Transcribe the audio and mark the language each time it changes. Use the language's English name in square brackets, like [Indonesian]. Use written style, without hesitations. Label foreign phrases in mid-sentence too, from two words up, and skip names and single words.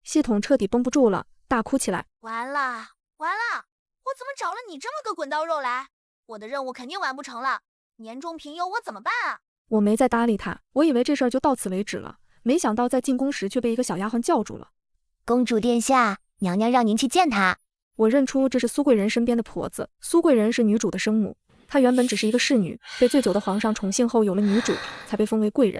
[Chinese] 系統徹底繃不住了，大哭起來。完了，我怎么找了你这麼個滾刀肉來？我的任務肯定完不成了，年終評優我怎麼辦啊？我沒再搭理他，我以為這事兒就到此為止了，沒想到在進宮時卻被一個小丫鬟叫住了。公主殿下，娘娘讓您去見她。我認出這是蘇貴人身邊的婆子，蘇貴人是女主的生母，她原本只是一個侍女，被醉酒的皇上寵幸後有了女主，才被封為貴人。